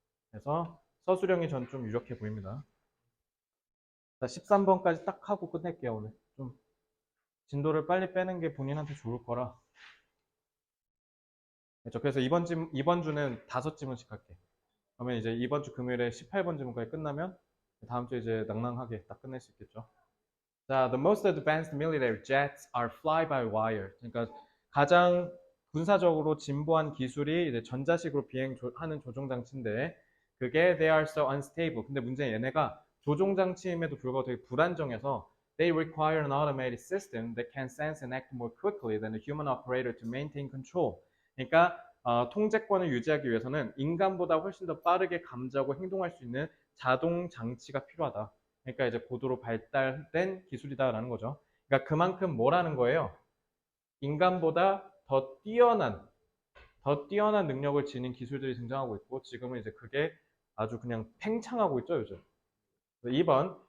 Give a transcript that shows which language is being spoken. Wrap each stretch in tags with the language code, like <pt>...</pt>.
<ko>그래서 서술형이 전 좀 유력해 보입니다. 자, 13번까지 딱 하고 끝낼게요, 오늘. 좀 진도를 빨리 빼는 게 본인한테 좋을 거라. 그렇죠. 그래서 이번 주는 5지문씩 할게. 그러면 이제 이번 주 금요일에 18번 지문까지 끝나면 다음 주 이제 낭낭하게 딱 끝낼 수 있겠죠.</ko> <en>자, the most advanced military jets are fly-by-wire.</en> <ko>그러니까 가장 군사적으로 진보한 기술이 이제 전자식으로 비행하는 조종 장치인데 그게</ko> <en>they are so unstable.</en> <ko>근데 문제는 얘네가 조종 장치임에도 불구하고 되게 불안정해서</ko> <en>they require an automated system that can sense and act more quickly than a human operator to maintain control.</en> <ko>그러니까 통제권을 유지하기 위해서는 인간보다 훨씬 더 빠르게 감지하고 행동할 수 있는 자동 장치가 필요하다. 그러니까 이제 고도로 발달된 기술이다라는 거죠. 그러니까 그만큼 뭐라는 거예요? 인간보다 더 뛰어난 능력을 지닌 기술들이 등장하고 있고 지금은 이제 그게 아주 그냥 팽창하고 있죠, 요즘. 2번.</ko>